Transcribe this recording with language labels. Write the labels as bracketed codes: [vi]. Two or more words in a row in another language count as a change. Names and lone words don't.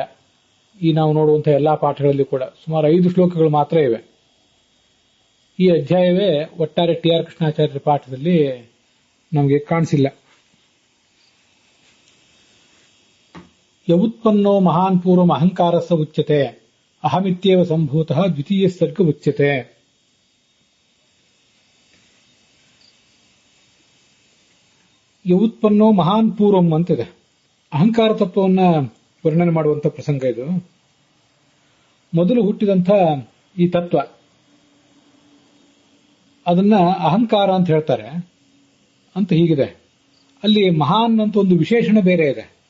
[kn] ಈ ನಾವು ನೋಡುವಂತಹ ಎಲ್ಲಾ ಪಾಠಗಳಲ್ಲಿ ಕೂಡ ಸುಮಾರು 5 ಶ್ಲೋಕಗಳು ಮಾತ್ರ ಇವೆ. ಈ ಅಧ್ಯಾಯವೇ ಒಟ್ಟಾರೆ ಟಿ ಆರ್ ಕೃಷ್ಣಾಚಾರ್ಯರ ಪಾಠದಲ್ಲಿ ನಮಗೆ ಕಾಣಿಸಿಲ್ಲ. [sa] ಯವುತ್ಪನ್ನೋ ಮಹಾನ್ ಪೂರ್ವಂ ಅಹಂಕಾರಸ್ಸ ಉಚ್ಯತೆ ಅಹಮಿತ್ಯೇವ ಸಂಭೂತಃ ದ್ವಿತೀಯ ಸರ್ಗ ಉಚ್ಯತೆ. [kn] ಯವುತ್ಪನ್ನೋ ಮಹಾನ್ ಪೂರ್ವಂ ಅಂತಿದೆ. ಅಹಂಕಾರ ತತ್ವವನ್ನು ವರ್ಣನೆ ಮಾಡುವಂತ ಪ್ರಸಂಗ ಇದು. ಮೊದಲು ಹುಟ್ಟಿದಂಥ ಈ ತತ್ವ, ಅದನ್ನ ಅಹಂಕಾರ ಅಂತ ಹೇಳ್ತಾರೆ ಅಂತ ಹೀಗಿದೆ. ಅಲ್ಲಿ ಮಹಾನ್ ಅಂತ ಒಂದು ವಿಶೇಷಣ ಬೇರೆ ಇದೆ.